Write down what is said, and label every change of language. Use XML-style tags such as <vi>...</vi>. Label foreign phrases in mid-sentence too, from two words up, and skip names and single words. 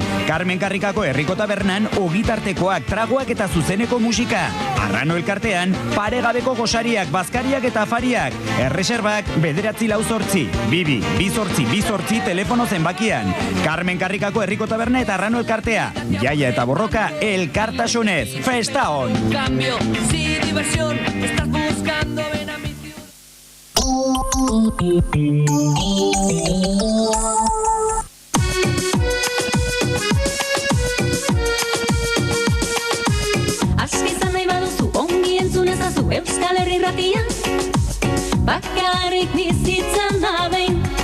<eu>Carmen Karrikako Herriko Tabernan ogitartekoak, tragoak eta zuzeneko musika. Arrano elkartean, paregabeko gosariak, bazkariak eta afariak. Erreserbak 948 228 telefono zenbakian. Carmen Karrikako Herriko Taberna eta Arrano elkartea. Jaia eta borroka elkartasunez. Festa on!</eu> <es>Cambio, sí, diversión, estás buscando, ven a mi ciudad.</es> <eu>Askizan nahi baduzu ongi entzun ezazu Euskal Herri Irratia, bakarrik bizitzan da behin.</eu>